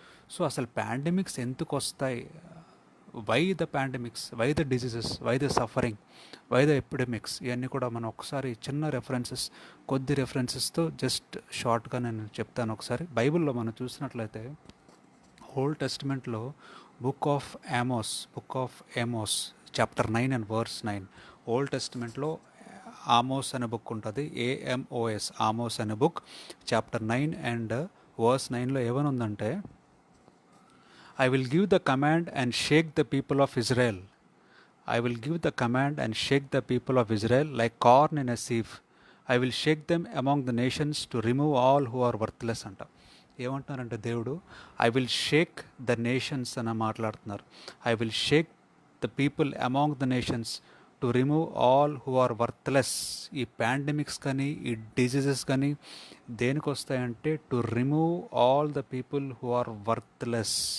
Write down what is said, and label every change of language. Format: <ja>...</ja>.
<te>So అసలు pandemics ఎందుకు వస్తాయి,</te> <en>why the pandemics, why the diseases, why the suffering, why the epidemics,</en> <te>ఇవన్నీ కూడా మనం ఒకసారి చిన్న కొద్ది రెఫరెన్సెస్తో జస్ట్ షార్ట్గా నేను చెప్తాను. ఒకసారి బైబిల్లో మనం చూసినట్లయితే old టెస్టిమెంట్లో book of ఏమోస్ chapter 9 and verse 9. Old టెస్టిమెంట్లో Amos అనే బుక్ ఉంటుంది, AMOS, ఆమోస్ అనే book. Chapter 9 and verse 9లో ఏమనుందంటే,</te> <en>I will give the command and shake the people of Israel. I will give the command and shake the people of Israel like corn in a sieve. I will shake them among the nations to remove all who are worthless అంట.</en> <te>ఏమంటున్నారంటే దేవుడు,</te> <en>I will shake the nations</en> <te>అని మాట్లాడుతున్నారు.</te> <en>I will shake the people among the nations to remove all who are worthless.</en> <te>ఈ pandemics కానీ ఈ diseases కానీ దేనికి వస్తాయంటే</te> <en>To remove all the people who are worthless.</en>